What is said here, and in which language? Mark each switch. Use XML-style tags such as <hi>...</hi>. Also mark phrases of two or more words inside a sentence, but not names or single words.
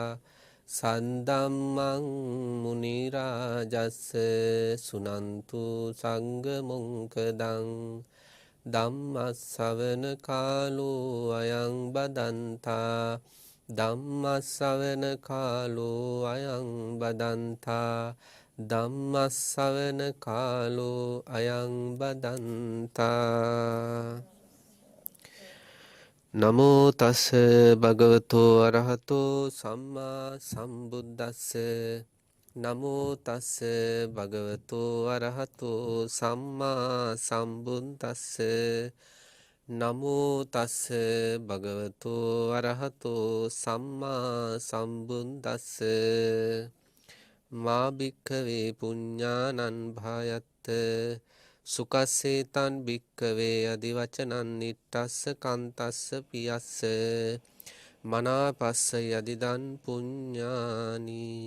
<pi>සන්දම්මං මුනි රාජස්ස සුනන්තු සංඝ මොක්ඛදං ධම්මස්සවන කාලෝ අයං බදන්තා ධම්මස්සවන කාලෝ අයං බදන්තා ධම්මස්සවන කාලෝ අයං බදන්තා නමෝ තස් භගවතෝ අරහතෝ සම්මා සම්බුද්දස්ස නමෝ තස් භගවතෝ අරහතෝ සම්මා සම්බුද්දස්ස නමෝ තස් භගවතෝ අරහතෝ සම්මා සම්බුද්දස්ස මා භික්ඛවේ පුඤ්ඤානං භායත්ත සුකස්සේතං භික්ඛවේ අදිවචනං නිට්ටස්ස කන්තස්ස පියස්ස මනාපස්ස යදිදන් පුඤ්ඤානි.</pi>